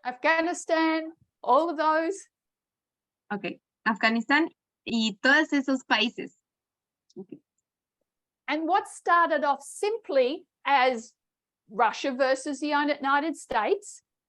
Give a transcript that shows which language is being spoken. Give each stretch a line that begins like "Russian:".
English: Afghanistan, all of those.
Spanish: Okay, Afganistán y todos esos países.
English: Okay. And what started off simply as Russia versus the United States.